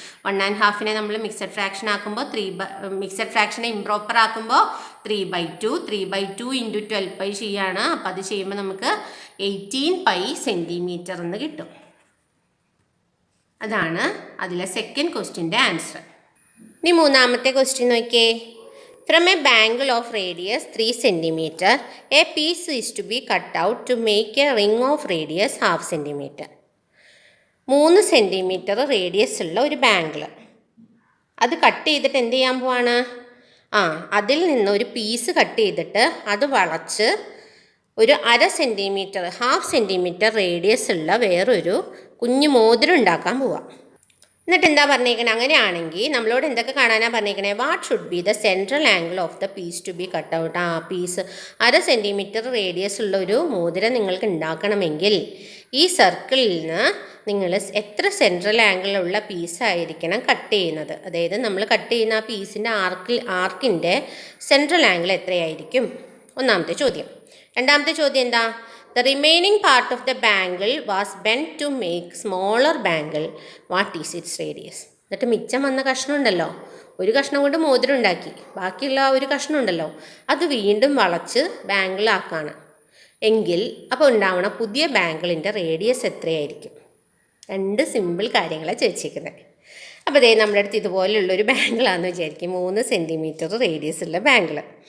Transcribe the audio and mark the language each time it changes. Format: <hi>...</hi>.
<ml>1.5നെ നമ്മൾ mixed fraction ആക്കുമ്പോൾ mixed ഫ്രാക്ഷനെ improper ആക്കുമ്പോൾ 3/2 ഇൻറ്റു 12 പൈ ചെയ്യാണ്. അപ്പോൾ അത് ചെയ്യുമ്പോൾ നമുക്ക് 18 പൈ സെൻറ്റിമീറ്റർ എന്ന് കിട്ടും. അതാണ് അതിലെ സെക്കൻഡ് ക്വസ്റ്റ്യൻ്റെ ആൻസർ. ഇനി മൂന്നാമത്തെ ക്വസ്റ്റ്യൻ നോക്കിയേ.</ml> <en>From a bangle of radius 3 cm, a piece is to be cut out to make a ring of radius 0.5 cm.</en> <ml>3 centimetre radius ഉള്ള ഒരു ബാങ്കിൾ, അത് കട്ട് ചെയ്തിട്ട് എന്ത് ചെയ്യാൻ പോവാണ്? അതിൽ നിന്ന് ഒരു പീസ് കട്ട് ചെയ്തിട്ട് അത് വളച്ച് ഒരു 1/2 സെൻറ്റിമീറ്റർ 0.5 സെൻറ്റിമീറ്റർ റേഡിയസ് ഉള്ള വേറൊരു കുഞ്ഞു മോതിരം ഉണ്ടാക്കാൻ പോവാം. എന്നിട്ട് എന്താ പറഞ്ഞേക്കണേ? അങ്ങനെയാണെങ്കിൽ നമ്മളോട് എന്തൊക്കെ കാണാനാണ് പറഞ്ഞേക്കണേ?</ml> <en>What should be the central angle of the piece to be cut out.</en> <ml>Piece 1/2 centimetre radius ഉള്ള ഒരു മോതിരം നിങ്ങൾക്ക് ഉണ്ടാക്കണമെങ്കിൽ ഈ സർക്കിളിൽ നിന്ന് നിങ്ങൾ എത്ര സെൻട്രൽ ആംഗിളുള്ള പീസായിരിക്കണം കട്ട് ചെയ്യുന്നത്? അതായത് നമ്മൾ കട്ട് ചെയ്യുന്ന ആ പീസിൻ്റെ ആർക്കിൻ്റെ സെൻട്രൽ ആംഗിൾ എത്രയായിരിക്കും? ഒന്നാമത്തെ ചോദ്യം. രണ്ടാമത്തെ ചോദ്യം എന്താ?</ml> <en>The remaining part of the bangle was bent to make smaller bangle. What is its radius?</en> <ml>എന്നിട്ട് മിച്ചം വന്ന കഷ്ണം ഉണ്ടല്ലോ, ഒരു കഷ്ണം കൊണ്ട് മോതിരം ഉണ്ടാക്കി, ബാക്കിയുള്ള ഒരു കഷ്ണം ഉണ്ടല്ലോ അത് വീണ്ടും വളച്ച് ബാങ്കിളാക്കാണ് എങ്കിൽ അപ്പോൾ ഉണ്ടാവണ പുതിയ ബാങ്കിളിൻ്റെ റേഡിയസ് എത്രയായിരിക്കും? 2 സിമ്പിൾ കാര്യങ്ങളാണ് ചോദിച്ചിരിക്കുന്നത്. അപ്പോൾ അതേ നമ്മുടെ അടുത്ത് ഇതുപോലുള്ളൊരു ബാങ്കിളാണെന്ന് വിചാരിക്കും, 3 സെൻറ്റിമീറ്റർ റേഡിയസ് ഉള്ള ബാങ്കിൾ.</ml>